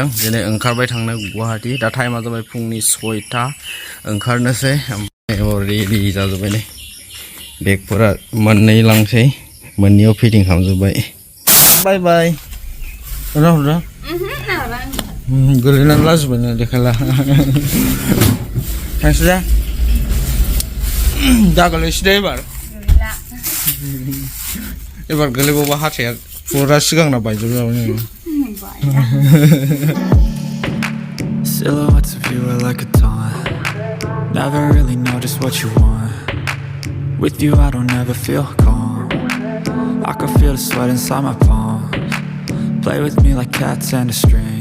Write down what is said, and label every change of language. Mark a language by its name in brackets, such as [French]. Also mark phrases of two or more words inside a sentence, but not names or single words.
[Bodo] दिनै ओंखारबाय थांनो गुवाहाटि दा टाइमा जाबाय फुंनि 6टा ओंखारनोसै ओमफ्राय रेडि जाजोब्बाय नै बेगफोरा मोननै लांसै मोननैयाव फिटिं खालामजोब्बाय बाय बाय हरदा हरदा गोलैनानै लाजोब्बाय ना देखायला थांसै दा दागोलैसै दे एबार गोलैबावबा हाथाया फुरा सिगांना बायजोबजाबाय [English] Silhouettes of you are like a taunt. Never really know just what you want. With you I don't ever feel calm. I can feel the sweat inside my palms. Play with me like cats and a string.